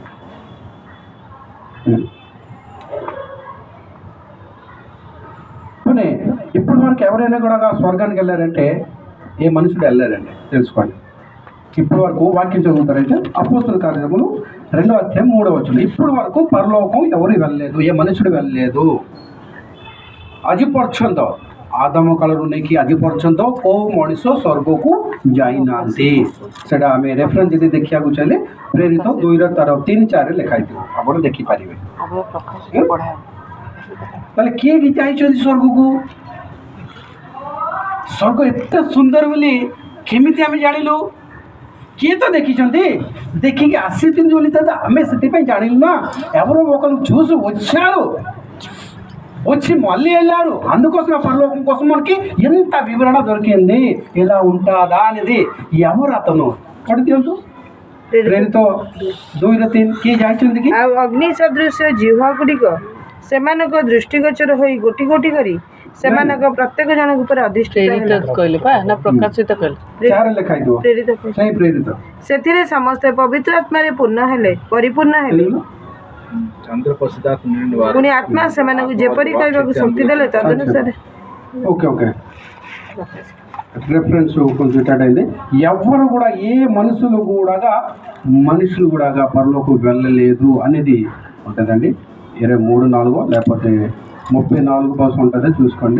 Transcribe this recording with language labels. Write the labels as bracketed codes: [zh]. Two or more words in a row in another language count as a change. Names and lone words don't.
[te] పోనీ ఇప్పుడు మనకి ఎవరైనా కూడా స్వర్గానికి వెళ్ళారంటే ఏ మనుషుడు వెళ్ళారండి తెలుసుకోండి। ఇప్పుడు వరకు వాక్యం చదువుతారంటే అపోస్తుల కార్యములు 2వ అధ్యాయం 3వ వచనం, ఇప్పుడు వరకు పరలోకం ఎవరు వెళ్ళలేదు, ఏ మనుషుడు వెళ్ళలేదు। [or] ଆଜି ପର୍ଯ୍ୟନ୍ତ ଆଦମ କାଳରୁ ନେଇକି ଆଜି ପର୍ଯ୍ୟନ୍ତ କେଉଁ ମଣିଷ ସ୍ୱର୍ଗକୁ ଯାଇନାହାନ୍ତି। ସେଇଟା ଆମେ ରେଫରେନ୍ସ ଯଦି ଦେଖିବାକୁ ଚାହିଁଲେ ପ୍ରେରିତ 2ର ତାର 3-4 ଲେଖା ହେଇଥିବ, ଆପଣ ଦେଖିପାରିବେ। ତାହେଲେ କିଏ ଯାଇଛନ୍ତି ସ୍ୱର୍ଗକୁ? ସ୍ୱର୍ଗ ଏତେ ସୁନ୍ଦର ବୋଲି କେମିତି ଆମେ ଜାଣିଲୁ? କିଏ ତ ଦେଖିଛନ୍ତି, ଦେଖିକି ଆସିଛନ୍ତି ବୋଲି ତ ଆମେ ସେଥିପାଇଁ ଜାଣିଲୁ ନା। [te] ఎవరో ఒకరు చూసి వచ్చారు, వచ్చి మళ్ళీ వెళ్ళారు, అందుకోసం పరలోకం కోసం మనకి ఎంత వివరణ దొరికింది, ఇలా ఉంటుందా అనేది। ఎవరు అతను పడి తెలుసు? [or] ପ୍ରେରିତ 2ର 3 କିଏ ଯାଇଛନ୍ତି କି? ଆଉ ଅଗ୍ନି ସଦୃଶ ଜିହ୍ୱା ଗୁଡ଼ିକ ସେମାନଙ୍କ ଦୃଷ୍ଟିଗୋଚର ହୋଇ ଗୋଟି ଗୋଟି କରି ସେମାନଙ୍କ ପ୍ରତ୍ୟେକ ଜଣଙ୍କ ଉପରେ ଅଧିଷ୍ଠିତ କହିଲେ ବା ନା ପ୍ରକାଶିତ କହିଲେ? 4 ଲେଖା ହେଇଥିବ, ସେଇ ପ୍ରେରିତ। ସେଥିରେ ସମସ୍ତେ ପବିତ୍ର ଆତ୍ମାରେ ପୂର୍ଣ୍ଣ ହେଲେ, ପରିପୂର୍ଣ୍ଣ ହେଲେ। ପୁଣି ଆତ୍ମା ସେମାନଙ୍କୁ ଯେପରି କହିବାକୁ ଶକ୍ତି ଦେଲେ ତଦనుସାରେ। [en] okay okay [te] రిఫరెన్స్ కొంచెం స్టార్ట్ అయింది। ఎవరు కూడా ఏ మనుషులు కూడా పరలోకం వెళ్ళలేదు అనేది ఉంటుందండి। 23-4 లేకపోతే 34 కోసం ఉంటుంది, చూసుకోండి।